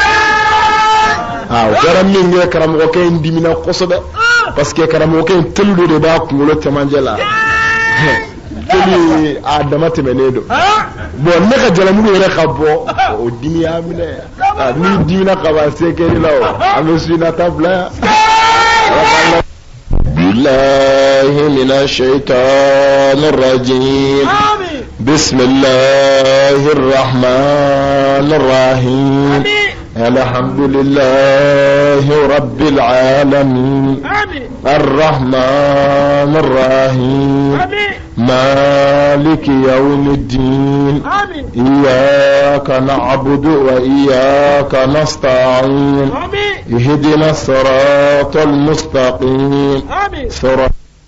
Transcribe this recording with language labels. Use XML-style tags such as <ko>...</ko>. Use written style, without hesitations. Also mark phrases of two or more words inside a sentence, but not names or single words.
<bm>o kɛra min kɛ karamɔgɔkɛ in dimina kosɛbɛ parce que karamɔgɔkɛ in telu de b'a kunkolo cɛmancɛ la telu a dama tɛmɛnen don bon ne ka jalamugu yɛrɛ ka bɔ o dimi y'a minɛ n'i dimina ka ban se kɛli la o an bɛ sunata bila yan</bm> <ar>بالله من الشيطان الرجيم بسم الله الرحمن الرحيم الحمد لله رب العالمين الرحمن الرحيم مالك يوم الدين إياك نعبد وإياك نستعين اهدنا الصراط المستقيم صراط</ar>